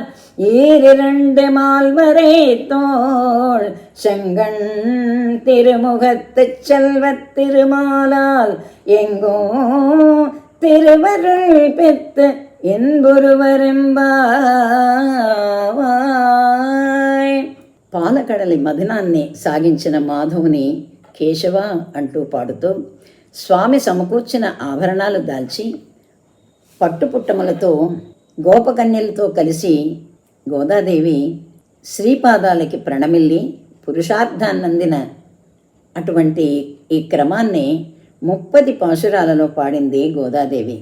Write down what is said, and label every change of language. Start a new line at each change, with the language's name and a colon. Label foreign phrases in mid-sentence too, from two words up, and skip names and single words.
Tamil: 2 மால்வரை தோள் செங்கண் திருமுகத்துச் செல்வத் திருமாலால் எங்கோ திருவருள் பெத்து என்பொருవరెంబాయ్.
Telugu: పాలకడలి మదనాన్ని సాగించిన మాధవుని కేశవ అంటూ పాడుతూ స్వామి సమకూర్చిన ఆభరణాలు దాల్చి పట్టుపుట్టములతో గోపకన్యలతో కలిసి గోదాదేవి శ్రీపాదాలకి ప్రణమిల్లి పురుషార్థాన్నందిన అటువంటి ఈ క్రమాన్ని 30 పాశురాలలో పాడింది గోదాదేవి.